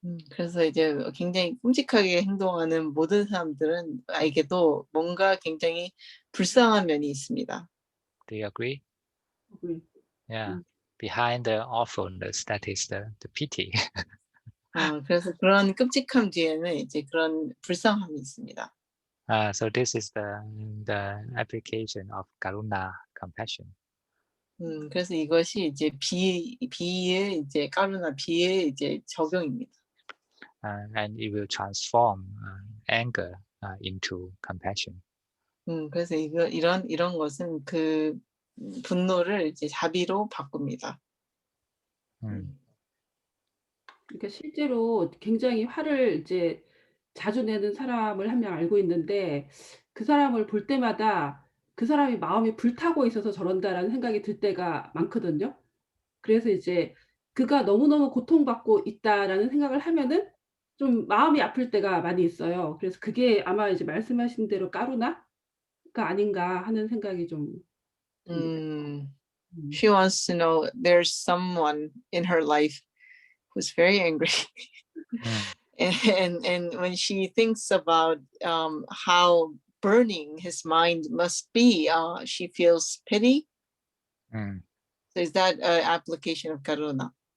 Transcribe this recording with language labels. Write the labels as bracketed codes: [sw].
[ko] 그래서 이제 굉장히 끔찍하게 행동하는 모든 사람들은에게도 뭔가 굉장히 불쌍한 면이 있습니다. [en] Do you agree? Agree. Yeah. Behind the awfulness, that is the pity. [ko] 그래서 그런 끔찍함 뒤에는 이제 그런 불쌍함이 있습니다. [en] So this is the application of karuna, compassion. [ko] 그래서 이것이 이제 비의 이제 까루나 비의 이제 적용입니다. [en] And it will transform anger into compassion. [ko] 그래서 이런 것은 그 분노를 이제 자비로 바꿉니다. 그러니까 실제로 굉장히 화를 이제 자주 내는 사람을 한 명 알고 있는데 그 사람을 볼 때마다 그 사람이 마음이 불타고 있어서 저런다라는 생각이 들 때가 많거든요. 그래서 이제 그가 너무너무 고통받고 있다라는 생각을 하면은 좀 마음이 아플 때가 많이 있어요. 그래서 그게 아마 이제 말씀하신 대로 까루나가 아닌가 하는 생각이 좀 듭니다. [en] She wants to know there's someone in her life who's very angry. And when she thinks about how burning his mind must be, she feels pity. So is that an application of karuna?